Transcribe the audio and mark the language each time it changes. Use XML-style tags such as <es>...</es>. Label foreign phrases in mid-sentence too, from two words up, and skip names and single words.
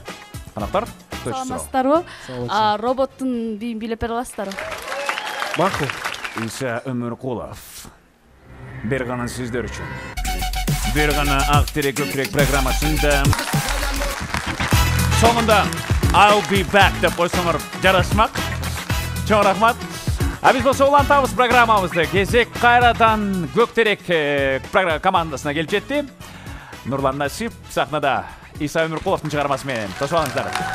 <ky>Канактар, саламатсыздарбы? Роботтун бийин билеп бере аласыздарбы? Макул. Иса Өмүркулов. Бир гана сиздер үчүн. Бир гана ак терек көкүрөк программасында соңунда</ky> <en>I'll be back</en> <ky>деп койсоңор жарашмак. Чоң рахмат. А биз болсо улантабыз программабызды. Кезек кайрадан Көктерек командасына келип жетти. Нурлан Насип сахнада Иса Өмүркуловдун чыгармасы менен. Тосуп алыңыздар.</ky>